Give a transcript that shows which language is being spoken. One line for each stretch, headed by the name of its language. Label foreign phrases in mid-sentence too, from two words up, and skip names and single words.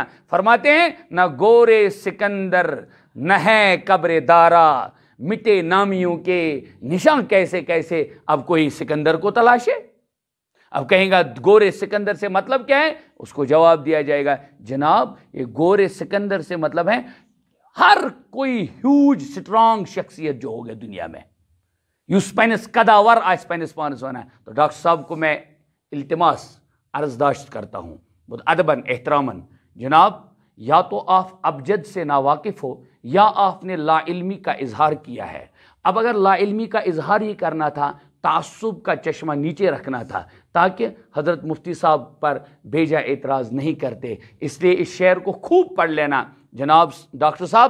Urdu: فرماتے ہیں نہ گورے سکندر نہ ہے قبر دارا، مٹے نامیوں کے نشاں کیسے کیسے۔ اب کوئی سکندر کو تلاشے، اب کہیں گا گورے سکندر سے مطلب کیا ہے؟ اس کو جواب دیا جائے گا جناب یہ گورے سکندر سے مطلب ہے ہر کوئی
English: huge strong
Urdu: شخصیت جو ہو گیا دنیا میں،
Kashmiri: یس پنس قداور آس پنس پانس ونان۔
Urdu: تو ڈاکٹر صاحب کو میں التماس عرضداشت کرتا ہوں بہت ادباً احتراماً، جناب یا تو آپ ابجد سے ناواقف ہو یا آپ نے لا علمی کا اظہار کیا ہے۔ اب اگر لا علمی کا اظہار ہی کرنا تھا، تعصب کا چشمہ نیچے رکھنا تھا تاکہ حضرت مفتی صاحب پر بیجا اعتراض نہیں کرتے، اس لیے اس شعر کو خوب پڑھ لینا جناب ڈاکٹر صاحب۔